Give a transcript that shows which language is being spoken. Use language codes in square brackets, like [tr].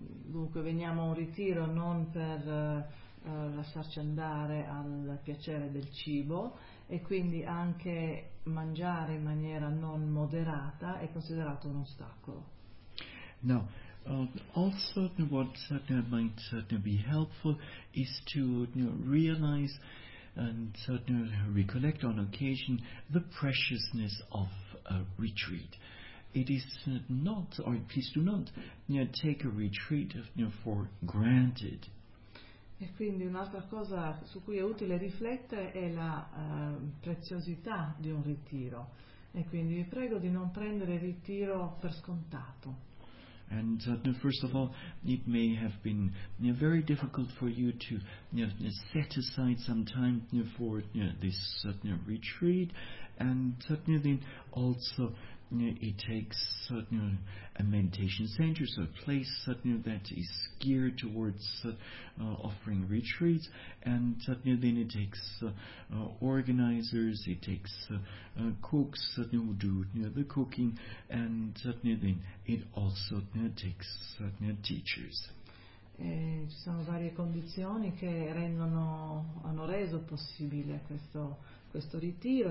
[it] Dunque veniamo a un ritiro non per lasciarci andare al piacere del cibo e quindi anche mangiare in maniera non moderata è considerato un ostacolo. No. [en] Also, what might be helpful is to realize and recollect on occasion the preciousness of a retreat. It is not, or please do not take a retreat for granted. [it] E quindi un'altra cosa su cui è utile riflettere è la preziosità di un ritiro. E quindi vi prego di non prendere il ritiro per scontato. [en] And first of all, it may have been very difficult for you to set aside some time for this retreat, and then also it takes a meditation center, so a place that is geared towards offering retreats, and then it takes organizers, it takes cooks who do the cooking, and then it also takes teachers. [it] Ci sono varie condizioni che hanno reso possibile questo ritiro.